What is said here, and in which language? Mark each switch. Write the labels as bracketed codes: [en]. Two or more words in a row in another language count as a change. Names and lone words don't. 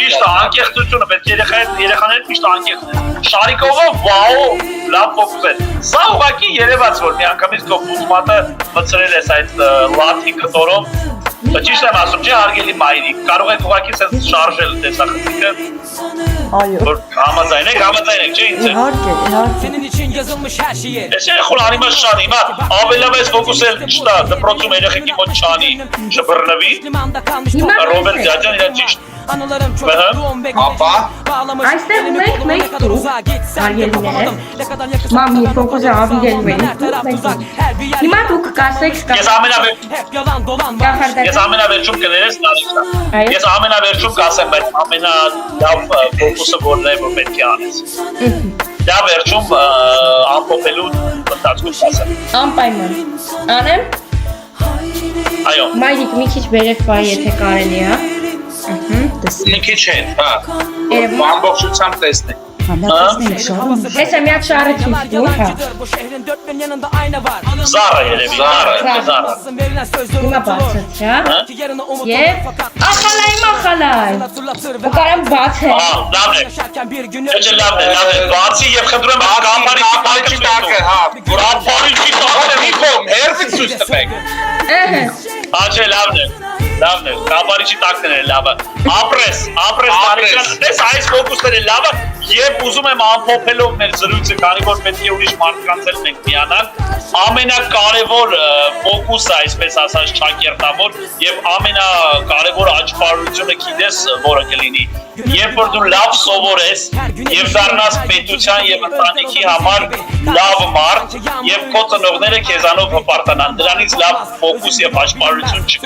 [hy] ճիշտ է, անկեղծությունը, բայց երեխաները միշտ անկեղծ են։ Շարիկովը վաո, լավ ֆոկուս է։ Սա ուղղակի երևաց, որ միանգամից քո բութմատը մտցրել ես այդ լաթի կտորով։ Ճիշտ եմ ասում, չէ՞ հարգելի մայրիկ, կարող եք ուղղակի sense շարժել տեսախցիկը։ Այո։ Որ համաձայն եք, չէ՞ ինձ։ Իհարկե։ [tr] Senin için yazılmış her şeye. [hy] Ես երեխուն անիմաց չանի, հիմա ավելամեծ ֆոկուսել չտա, դպրոցում երեխեքի մոտ չանի, չբռնվի, [tr] Limanda kalmış [hy] Ռոբերտ Ջաջան իրան ճիշտ։ [tr] Anılarım çocukluğum ve [hy] Ապա [tr] bağlamış. [hy] Այստեղ [tr] Benim [hy] ունենք [tr] koluma [hy] մենք [tr] ne kadar uzağa gitsen de [hy] Հարգելիներ, [tr] yapamadım. Ne kadar yakışıklı [hy] Մամի [tr] adamım [hy] ֆոկուսը [tr] olursan [hy] ավիրելու [tr] olsun, [hy] են, [tr] her taraf tuzak, her bir yer [hy] Հիմա [tr] yalan. [hy] դուք կասեք Ես ամենավեր [tr] Hep yalan dolan var. [hy] կախարդական Ես ամենավերջում կներես Նարեկա։ Այո։ Ես ամենավերջում կասեմ, բայց ամենալավ ֆոկուսը որն է, որ պետք է անես։ Դա վերջում ամփոփելու ընթացքում կասեմ։ անպայման անեմ Այո։ մայրիկ մի քիչ վերև վայ եթե կարելի է մի քիչ հետ, հա։ Երևում է։ Ամբողջությամբ տեսնենք։ [tr] Anlatmasın şahım. [hy] Hesa մի հատ շարը ցույց տուր, հա։ [tr] Bu şehrin dört bin yanında ayna var. [hy] Zara երևի, Zara։ [tr] Verilen sözler [hy] Հիմա [tr] unutulur. [hy] բացեցա։ [tr] Ki yarını umut [hy] Եվ [tr] olur fakat [hy] ախալայ մախալայ։ [tr] hatırlatır ve [hy] Ու կարամ բացել։ Լավն է։ [tr] yaşarken bir günü [hy] Չէ, լավն է։ Բացի եւ խնդրում եմ կամարի Կապարիչի տակը, հա, կամարի Ո՞ր մի կողմ, հերվից ցույց տվեք։ Ահա լավն է։ Լավն է։ Կամարի տակն է լավը։ Ապրես բարեկան։ Դες այս ֆոկուսն է լավը եւ ուզում եմ ամփոփելով մեր զրույցը, քանի որ պետք է ուրիշ մարդկանց էլ մենք միանալ, ամենակարևոր ֆոկուսը, այսպես ասած, ճակերտավոր եւ ամենակարևոր աճպարությունը գիտես, որը կլինի, երբ որ դու լավ սովորես եւ դառնաս պետության եւ ընտանիքի համար լավ մարդ եւ քո ծնողները քեզանով հպարտանան, դրանից լավ ֆոկուս եւ աճպարություն չկա։